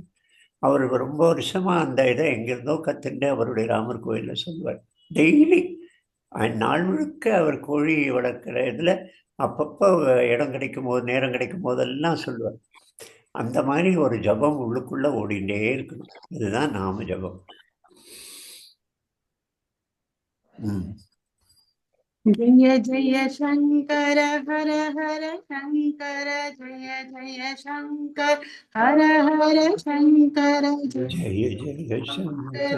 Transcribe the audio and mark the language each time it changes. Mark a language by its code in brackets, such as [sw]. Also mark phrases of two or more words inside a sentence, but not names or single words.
[ta] அவர் ரொம்ப வருஷமாக அந்த இதை எங்கிருந்தோ கற்றுண்டு அவருடைய ராமர் கோயிலில் சொல்லுவார். டெய்லி நாள் முழுக்க அவர் கோழி வளர்க்குற இதில் அப்பப்போ இடம் கிடைக்கும் போது, நேரம் கிடைக்கும் போதெல்லாம் சொல்லுவார். அந்த மாதிரி ஒரு ஜபம் உள்ளுக்குள்ளே ஓடிண்டே இருக்கணும். இதுதான் நாம ஜபம். [sa] जय जय शंकर हर हर शंकर, जय जय शंकर हर हर शंकर, जय जय शंकर